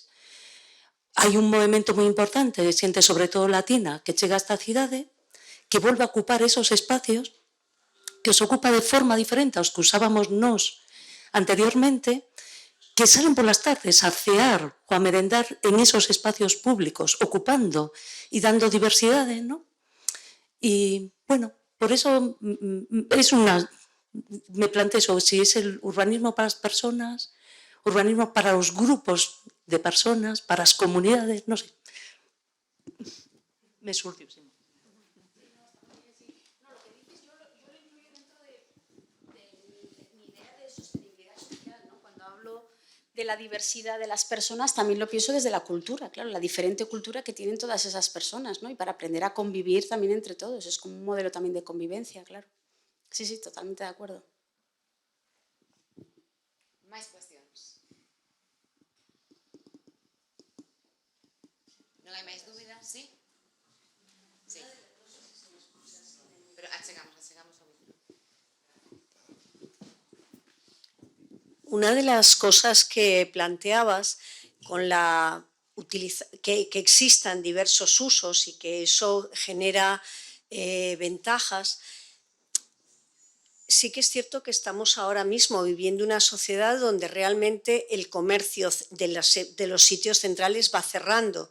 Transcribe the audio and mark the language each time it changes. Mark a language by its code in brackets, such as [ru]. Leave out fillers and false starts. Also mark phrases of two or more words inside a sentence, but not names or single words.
[gl] Hai un movimento moi importante de xente, sobre todo latina, que chega a esta cidade, que volve a ocupar [es] esos espacios, [gl] que os ocupa de forma diferente aos que usábamos nós anteriormente, que salen polas tardes a cear ou a merendar en [es] esos espacios [gl] públicos, ocupando e dando diversidade, [es] ¿no? Y, bueno, por eso es una... Me planteo si es el urbanismo para las personas, urbanismo para los grupos de personas, para las comunidades, no sé. Me surgió, sí. De la diversidad de las personas, también lo pienso desde la cultura, claro, la diferente cultura que tienen todas esas personas, ¿no? Y para aprender a convivir también entre todos, es como un modelo también de convivencia, claro. Sí, sí, totalmente de acuerdo. [gl] Máis cuestións? Non hai máis dúbidas, sí? Sí. Pero achegamos ao micro. [es] Una de las cosas que planteabas con que existan diversos usos y que eso genera ventajas, sí que es cierto que estamos ahora mismo viviendo una sociedad donde realmente el comercio de los sitios centrales va cerrando.